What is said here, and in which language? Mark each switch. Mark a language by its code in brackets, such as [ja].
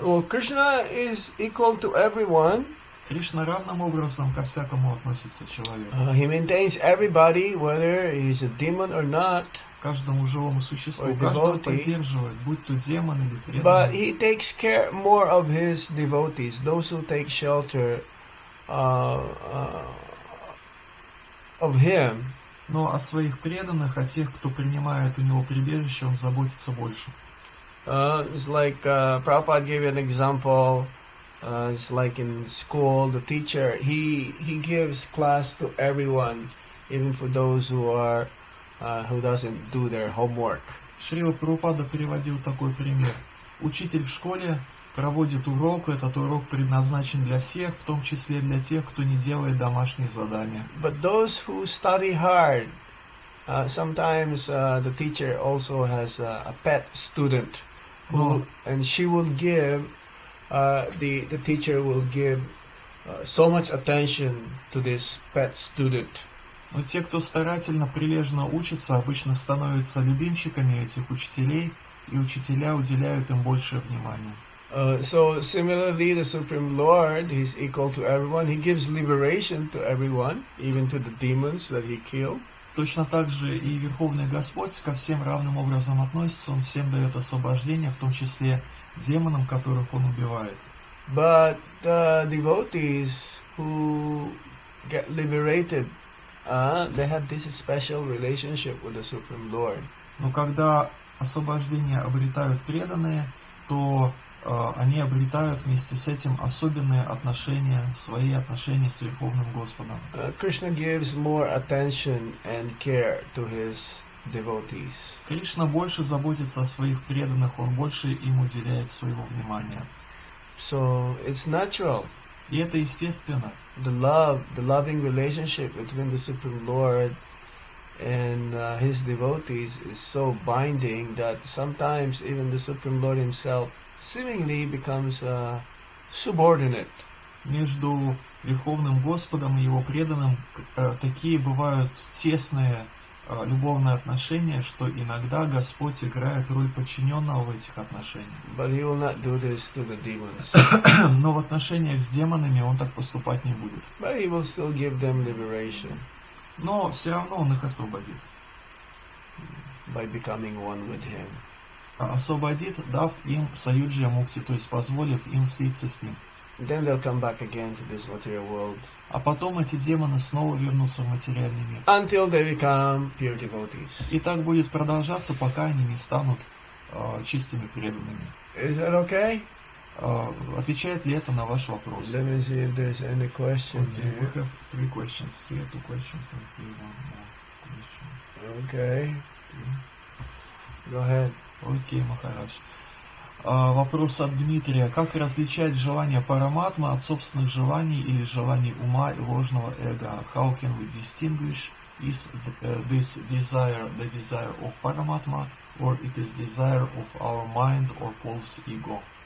[en] well, Krishna is equal to everyone. [ru] Кришна равным образом ко всякому относится человеку. [en] He maintains everybody, whether he's a demon or not. [ru] Каждому живому существу, [en] Or [ru] каждого [en] devotee. [ru] поддерживает, будь то демон или [en] But [ru] преданный. [en] he takes care more of his devotees, those who take shelter of him. [ru] Но о своих преданных, о тех, кто принимает у него прибежище, он заботится больше. [en] It's like Prabhupada gave an example. It's like in school, the teacher he gives class to everyone, even for those who doesn't do their homework. [ru] Шрила Прабхупада приводил такой пример. Учитель в школе проводит урок, этот урок предназначен для всех, в том числе для тех, кто не делает домашние задания. [en] But those who study hard, sometimes the teacher also has a pet student, and she will give. The teacher will give so much attention to this pet student. [ru] Но те, кто старательно, прилежно учится, обычно становятся любимчиками этих учителей, и учителя уделяют им большее внимание. [en] So similarly, the Supreme Lord, He's equal to everyone. He gives liberation to everyone, even to the demons that He killed. [ru] Точно так же и Верховный Господь ко всем равным образом относится, Он всем дает освобождение, в том числе демонам, которых Он убивает. [en] But the devotees who get liberated, they have this special relationship with the Supreme Lord. [ru] Но когда освобождение обретают преданные, то они обретают вместе с этим особенные отношения, свои отношения с Верховным Господом. [en] Krishna gives more attention and care to his devotees. [ru] Кришна больше заботится о своих преданных, Он больше им уделяет своего внимания. [en] So it's natural. [ru] И это естественно. [en] The loving relationship between the Supreme Lord and his devotees is so binding that sometimes even the Supreme Lord himself seemingly becomes subordinate. [ru] Между Верховным Господом и Его преданным такие бывают тесные любовные отношения, что иногда Господь играет роль подчиненного в этих отношениях. [en] But he will not do this to the demons. [ru] Но в отношениях с демонами Он так поступать не будет. [en] But he will still give them liberation [ru] Но все равно Он их освободит. [en] by becoming one with him. [ru] Освободит, дав им саюджья мукти, то есть позволив им слиться с Ним. [en] Then they'll come back again to this material world [ru] А потом эти демоны снова вернутся в материальный мир. [en] until they become pure devotees. [ru] И так будет продолжаться, пока они не станут чистыми преданными. [en] Is that okay? [ru] Отвечает ли это на ваш вопрос? [en] Let me see if there's any question Okay, we here. have 3 questions here, 2 questions and here 1 more question. Okay. Go ahead. [ru] Окей, Махарадж. Вопрос от Дмитрия. Как различать желание параматмы от собственных желаний или желаний ума и ложного эго? [en] How can we distinguish is this desire the desire of Paramatma or it is desire of our mind or false ego?